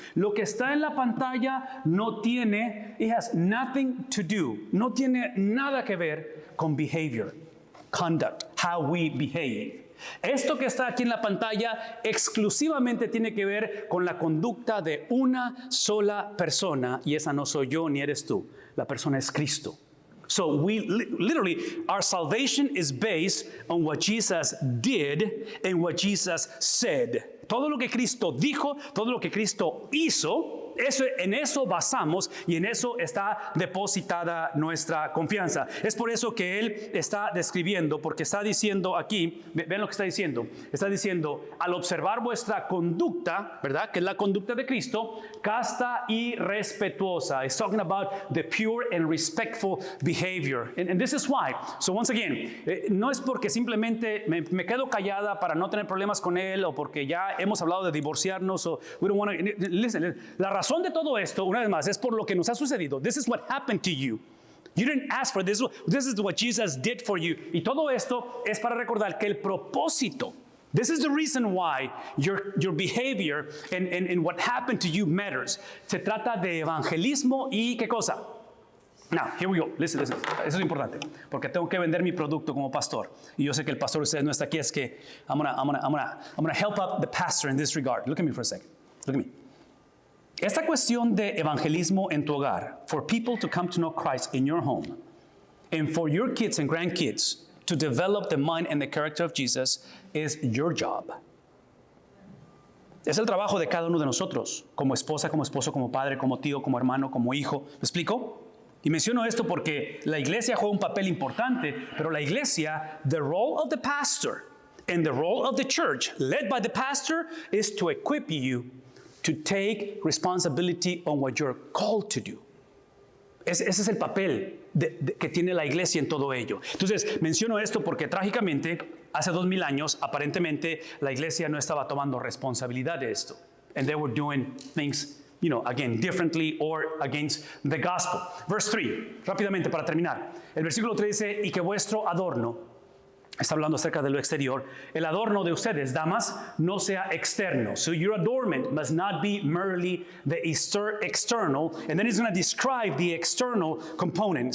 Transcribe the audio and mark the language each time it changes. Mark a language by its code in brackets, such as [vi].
[es] Lo que está en la pantalla no tiene, [en] it has nothing to do, [es] no tiene nada que ver con behavior, conduct, [en] how we behave. [es] Esto que está aquí en la pantalla exclusivamente tiene que ver con la conducta de una sola persona, y esa no soy yo ni eres tú. La persona es Cristo. [en] So we literally, our salvation is based on what Jesus did and what Jesus said. [es] Todo lo que Cristo dijo, todo lo que Cristo hizo, en eso basamos y en eso está depositada nuestra confianza. Es por eso que Él está describiendo, porque está diciendo aquí, ven lo que está diciendo. Está diciendo, al observar vuestra conducta, ¿verdad? Que es la conducta de Cristo, casta y respetuosa. [en] It's talking about the pure and respectful behavior. And this is why. So once again, [es] no es porque simplemente me quedo callada para no tener problemas con Él o porque ya hemos hablado de divorciarnos o [en] we don't want to, listen, [es] la razón de todo esto, una vez más, es por lo que nos ha sucedido. [en] This is what happened to you. You didn't ask for this. This is what Jesus did for you. [es] Y todo esto es para recordar que el propósito, [en] this is the reason why your behavior and what happened to you matters. [es] Se trata de evangelismo y ¿qué cosa? [en] Now, here we go. Listen. [es] Eso es importante, porque tengo que vender mi producto como pastor. Y yo sé que el pastor de ustedes no está aquí, es que [en] I'm gonna help out the pastor in this regard. Look at me for a second. Look at me. [es] Esta cuestión de evangelismo en tu hogar, [en] for people to come to know Christ in your home, and for your kids and grandkids to develop the mind and the character of Jesus, is your job. [es] Es el trabajo de cada uno de nosotros, como esposa, como esposo, como padre, como tío, como hermano, como hijo. ¿Me explico? Y menciono esto porque la iglesia juega un papel importante, pero la iglesia, [en] the role of the pastor and the role of the church, led by the pastor, is to equip you to take responsibility on what you're called to do. [es] Ese es el papel que tiene la iglesia en todo ello. Entonces, menciono esto porque trágicamente, hace 2000 años, aparentemente, la iglesia no estaba tomando responsabilidad de esto. [en] And they were doing things, again, differently or against the gospel. Verse 3, [es] rápidamente para terminar. El versículo 3 dice, y que vuestro adorno, está hablando acerca de lo exterior, el adorno de ustedes, damas, no sea externo. [en] So your adornment must not be merely the external, and then he's going to describe the external component.